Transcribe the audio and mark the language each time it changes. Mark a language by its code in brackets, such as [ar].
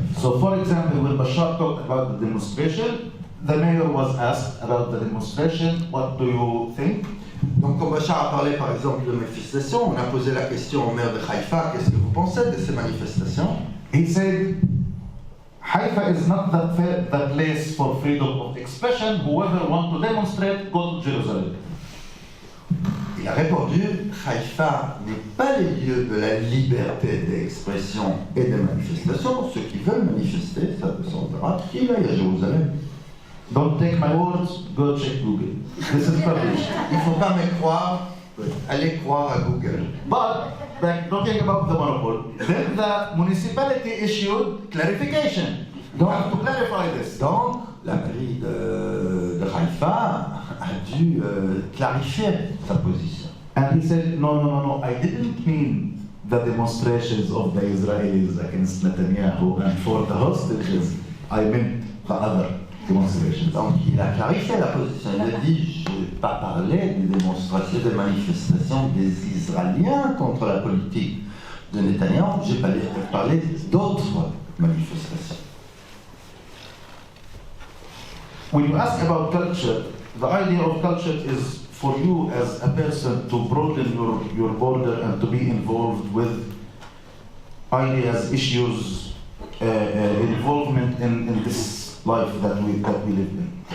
[en] So, for example, when Bashar talked about the demonstration, the mayor was asked about the demonstration, what do you think? [fr] Donc, quand Bachar a parlé par exemple de manifestations, on a posé la question au maire de Haïfa, qu'est-ce que vous pensez de ces manifestations? [en] He said, Haifa is not the place for freedom of expression. Whoever wants to demonstrate, go to Jerusalem. [fr] Il a répondu, Haïfa n'est pas les lieux de la liberté d'expression et de manifestation. Ceux qui veulent manifester, ça descendra, qu'il aille à Jérusalem. [en] Don't take my words, go check Google. This is published. [fr] Il ne faut pas me croire, allez croire à Google. [en] But, like, talking about the monopoly, then the municipality issued clarification. You have to clarify this. [fr] Donc, la mairie de Haïfa a dû clarifier sa position. [en] And he said, no, I didn't mean the demonstrations of the Israelis against Netanyahu and for the hostages. I meant the other demonstrations. [fr] Donc, il a clarifié la position. Il a dit, je n'ai pas parlé des démonstrations, des manifestations des Israéliens contre la politique de Netanyahou. J'ai parlé d'autres manifestations. [en] When you ask about culture, the idea of culture is for you as a person to broaden your border and to be involved with ideas, issues, involvement in this life that we live in?